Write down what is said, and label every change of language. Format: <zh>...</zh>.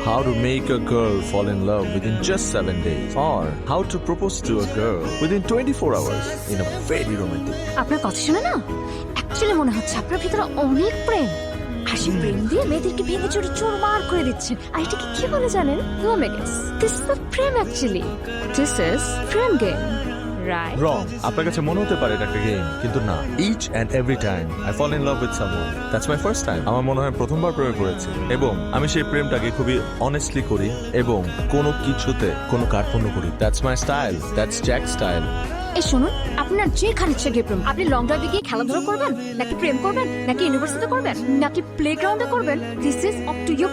<en>How to make a girl fall in love within just 7 days, or how to propose to a girl within 24 hours in a very romantic.</en> <bn>আপনার কথা শুনে না actually মনে হচ্ছে আপনার ভিতরে অনেক প্রেম, আর সেই প্রেম দিয়ে মেয়েদেরকে ভেঙে চুরে চুরমার করে দিচ্ছেন। আর এটাকে কি বলে জানেন? Romance.</bn> <en>This is প্রেম actually. This is প্রেম game, right? Wrong.</en> <bn>আপনার কাছে মনে হতে পারে এটা একটা গেম, কিন্তু না।</bn> <en>Each and every time I fall in love with someone, that's my first time.</en> <bn>আমার মনে হয় প্রথমবার প্রেমে পড়েছি, এবং আমি সেই প্রেমটাকে খুবই অনেস্টলি করি এবং কোনো কিছুতে কোনো কার্পণ্য করি।</bn> <en>That's my style. That's Jack's style.</en> <bn>এই শুনুন, আপনার যেখানে ইচ্ছে গিয়ে প্রেম। আপনি লং ড্রাইভে গিয়ে খেলাধুলা করবেন, নাকি প্রেম করবেন, নাকি ইউনিভার্সিটি করবেন, নাকি প্লেগ্রাউন্ডে করবেন,</bn> <en>This is up to you.</en>